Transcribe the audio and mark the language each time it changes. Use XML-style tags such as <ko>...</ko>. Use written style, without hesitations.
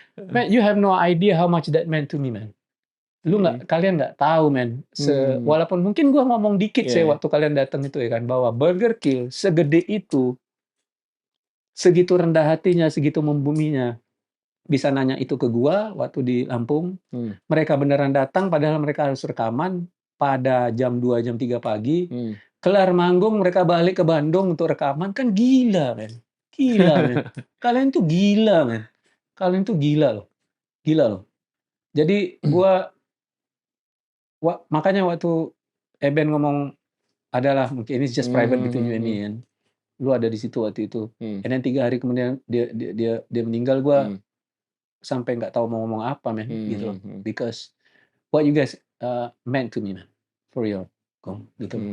<en>Man, you have no idea how much that meant to me, man.</en> <id>Lu Mhm. nggak, kalian nggak tahu, man. Hmm. Walaupun mungkin gue ngomong dikit Iya sih iya. waktu kalian datang itu ya kan, bahwa Burger Kill segede itu, segitu rendah hatinya, segitu membuminya, bisa nanya itu ke gua waktu di Lampung. Hmm. Mereka beneran datang padahal mereka harus rekaman pada jam 2 jam 3 pagi. Hmm. Kelar manggung mereka balik ke Bandung untuk rekaman. Kan gila, men. Gila, men. Kalian tuh gila, men. Kalian tuh gila loh. Gila loh. Jadi gua makanya waktu Eben ngomong adalah mungkin ini</id> <en>just private between you and me, Hmm.</en> <id>kan. Lu ada di situ waktu itu. Hmm.</id> <en>And then</en> <id>3 hari kemudian dia meninggal, gua Hmm. sampai nggak tahu mau ngomong apa, men, gitu loh. Hmm.</id> <en>Because what you guys meant to me, man, for real,</en> <id>gitu loh.</id>